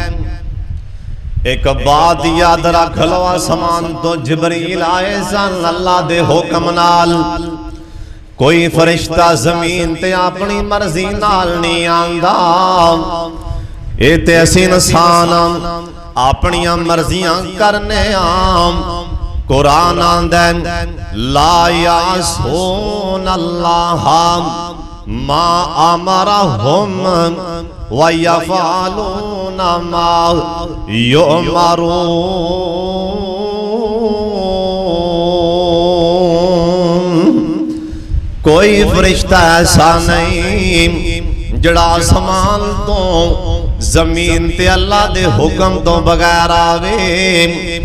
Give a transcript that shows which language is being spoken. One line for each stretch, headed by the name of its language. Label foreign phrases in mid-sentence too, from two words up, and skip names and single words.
Punjabi: اک بات یاد رکھ لو، آسمان توں جبریل آئے سن اللہ دے حکم نال. کوئی فرشتہ زمین تے اپنی مرضی نال نہیں آندا. ایہ تے اسیں انسان اپنیاں مرضیاں کرنے آں. قرآن آندا
Arabic: لا يعصون الله ما أمرهم ويفعلون ما يؤمرون.
Punjabi: کوئی فرشتہ ایسا نہیں جہڑا آسمان توں زمین تے اللہ دے حکم توں بغیر آوے.